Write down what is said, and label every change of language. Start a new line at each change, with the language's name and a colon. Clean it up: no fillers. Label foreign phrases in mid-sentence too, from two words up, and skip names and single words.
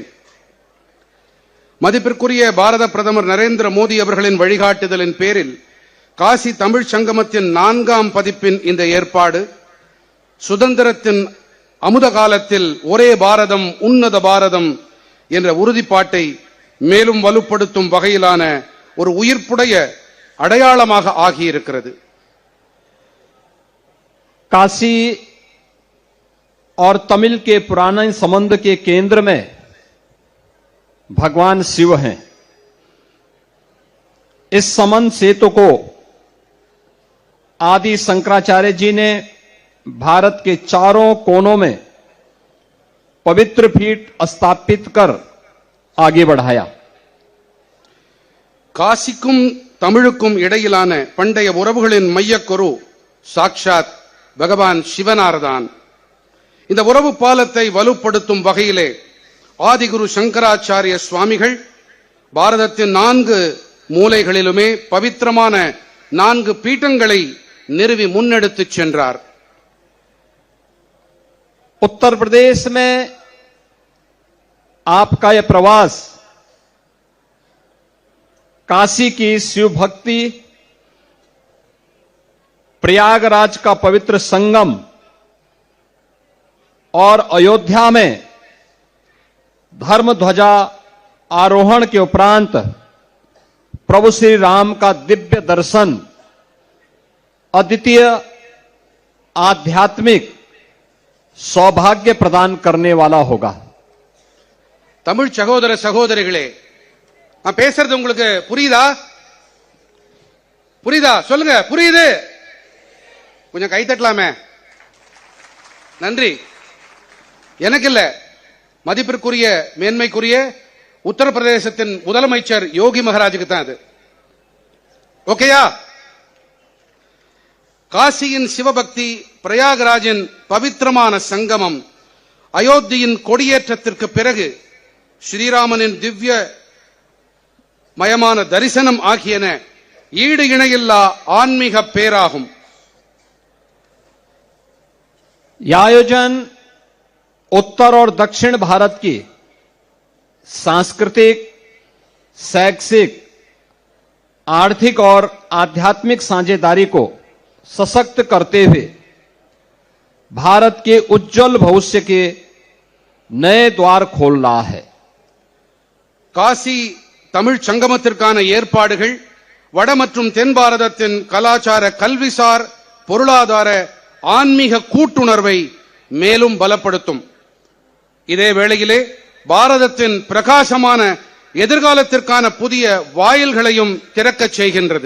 Tamil: மதிப்பிற்குரிய பாரத பிரதமர் நரேந்திர மோடி அவர்களின் வழிகாட்டுதலின் பேரில் காசி தமிழ் சங்கமத்தின் 4ஆம் பதிப்பின் இந்த ஏற்பாடு சுதந்திரத்தின் அமுத காலத்தில் ஒரே பாரதம் உன்னத பாரதம் என்ற உறுதிப்பாட்டை மேலும் வலுப்படுத்தும் வகையிலான ஒரு உயிர்ப்புடைய அடையாளமாக ஆகியிருக்கிறது.
Hindi: काशी और तमिल के पुराने संबंध के केंद्र में भगवान शिव हैं। इस संबंध सेतु को आदि शंकराचार्य जी ने भारत के चारों कोनों में पवित्र पीठ स्थापित कर आगे बढ़ाया।
Tamil: காசிக்கும் தமிழுக்கும் இடையிலான பண்டைய உறவுகளின் மையக்கரு சாட்சாத் பகவான் சிவனார்தான். இந்த உறவு பாலத்தை வலுப்படுத்தும் வகையிலே ஆதிகுரு சங்கராச்சாரிய சுவாமிகள் பாரதத்தின் 4 மூலைகளிலுமே பவித்திரமான 4 பீட்டங்களை நிறுவி முன்னெடுத்துச் சென்றார்.
Hindi: उत्तर प्रदेश में आपका यह प्रवास काशी की शिव भक्ति, प्रयागराज का पवित्र संगम और अयोध्या में धर्म ध्वजा आरोहण के उपरांत प्रभु श्री राम का दिव्य दर्शन अद्वितीय आध्यात्मिक सौभाग्य प्रदान करने वाला होगा.
Tamil: தமிழ் சகோதர சகோதரிகளே, நான் பேசுறது உங்களுக்கு புரியுதா? புரியுதா? சொல்லுங்க. புரியுது? கொஞ்சம் கை தட்டலாமே. நன்றி. எனக்கு இல்ல, மதிப்பிற்குரிய மேன்மைக்குரிய உத்தரப்பிரதேசத்தின் முதலமைச்சர் யோகி மகாராஜுக்கு தான் அது. ஓகேயா? காசியின் சிவபக்தி, பிரயாகராஜின் பவித்திரமான சங்கமம், அயோத்தியின் கொடியேற்றத்திற்கு பிறகு ஸ்ரீராமனின் திவ்ய மயமான தரிசனம் ஆகியன ஈடு இணையில்லா ஆன்மீக பேராகும்.
Hindi: यह आयोजन उत्तर और दक्षिण भारत की सांस्कृतिक, शैक्षिक, आर्थिक और आध्यात्मिक साझेदारी को सशक्त करते हुए भारत के उज्जवल भविष्य के नए द्वार खोल रहा है।
Tamil: காசி தமிழ் சங்கமத்திற்கான ஏற்பாடுகள் வட மற்றும் தென் பாரதத்தின் கலாச்சார, கல்விசார், பொருளாதார, ஆன்மீக கூட்டுணர்வை மேலும் பலப்படுத்தும். இதே வேளையிலே பாரதத்தின் பிரகாசமான எதிர்காலத்திற்கான புதிய வாயில்களையும் திறக்கச் செய்கின்றது.